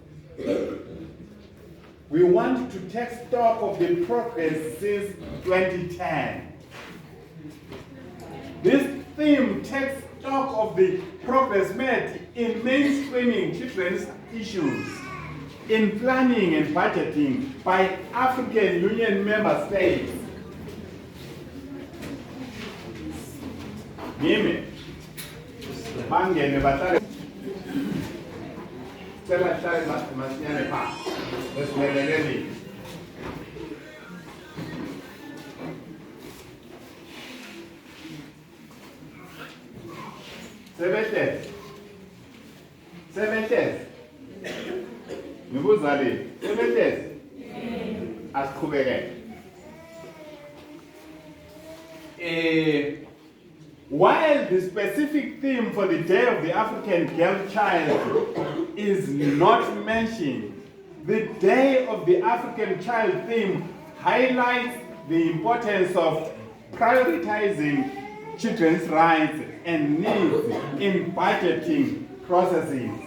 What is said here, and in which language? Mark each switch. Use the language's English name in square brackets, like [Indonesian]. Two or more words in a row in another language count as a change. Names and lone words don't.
[English] We want to take stock of the progress since 2010. This theme takes stock of the progress made in mainstreaming children's issues, in planning and budgeting by African Union member states. [Zulu] Ngime bangene bahlale cela hlale masinyane phansi besimeleleni. Sebehlezi ngibuza le sebehlezi asiqhubekele. [English] While the specific theme for the Day of the African Girl Child is not mentioned, the Day of the African Child theme highlights the importance of prioritizing children's rights and needs in budgeting processes.